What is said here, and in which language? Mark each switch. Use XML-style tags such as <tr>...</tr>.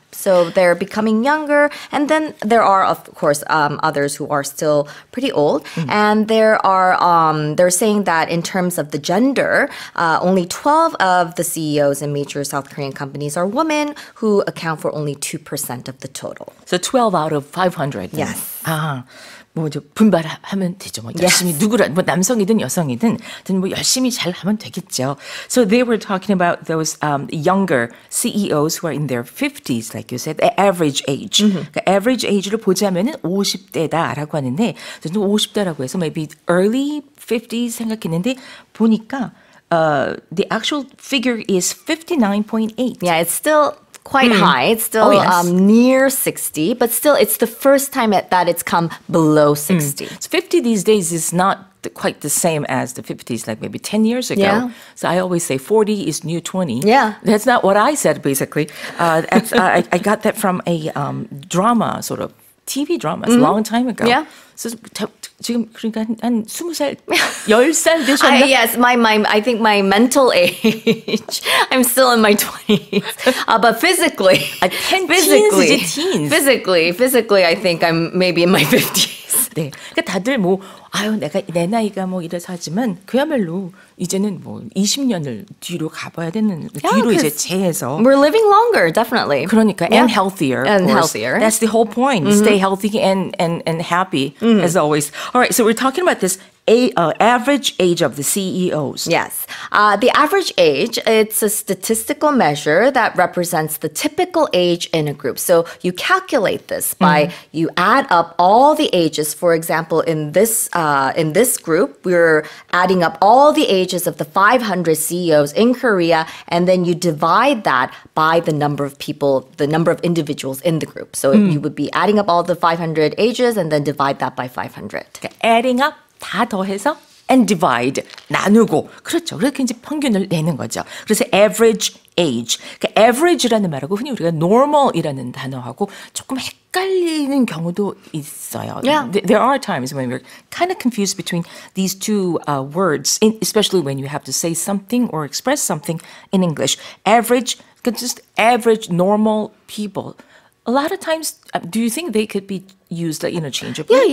<en>So they're becoming younger. And then there are, of course, others who are still pretty old. And there are, they're saying that in terms of the gender, only 12 of the CEOs in major South Korean companies are women, who account for only 2% of the total. So 12 out of 500. Yes.</en> <ko>아, 뭐 이제 분발하면 되죠. 뭐 열심히 누구라 뭐 남성이든 여성이든 뭐 열심히 잘 하면 되겠죠.</ko> <en>So they were talking about those younger CEOs who are in their 50s, like you said, the average age.</en> <ko>그러니까 average age를 보자면은 50대다라고 하는데 저는 50대라고 해서</ko> <en>maybe early 50s</en> <ko>생각했는데 보니까</ko> <en>the actual figure is 59.8. Yeah, it's still quite high. It's still near 60, but still it's the first time that it's come below 60. So 50 these days is not quite the same as the 50s, like maybe 10 years ago. Yeah. So I always say 40 is new 20. Yeah. That's not what I said, basically. I got that from a drama, sort of TV drama, a long time ago. Yeah.</en> <ko>So 지금 그러니까 한 20살, 10살 되셨나?</ko> <en>Yes, I think my mental age, I'm still in my 20s. But physically, teens, physically, I think I'm maybe in my 50s.</en> <ko>네. 그러니까 다들 뭐 아유 내가 내 나이가 뭐 이래서 하지만 그야말로 이제는 뭐 20년을 뒤로 가봐야 되는 뒤로 이제 재해서</ko> <en>We're living longer, definitely.</en> <ko>그러니까</ko> <en>and healthier. And of course. healthier. That's the whole point. Stay healthy and happy as always. All right, so we're talking about this average age of the CEOs. Yes. The average age, it's a statistical measure that represents the typical age in a group. So you calculate this by you add up all the ages. For example, in this group, we're adding up all the ages of the 500 CEOs in Korea, and then you divide that by the number of people, the number of individuals in the group. So you would be adding up all the 500 ages and then divide that by 500.</en> <ko>그러니까</ko> <en>adding up</en> <ko>다 더해서</ko> <en>and divide</en> <ko>나누고 그렇죠. 그렇게 이제 평균을 내는 거죠. 그래서 average age. 그러니까 average라는 말하고 흔히 우리가 normal이라는 단어하고 조금 헷갈리는 경우도 있어요.</ko> <en>Yeah. There are times when we're kind of confused between these two words, especially when you have to say something or express something in English. Average, just average normal people. A lot of times, do you think they could be used interchangeably?</en>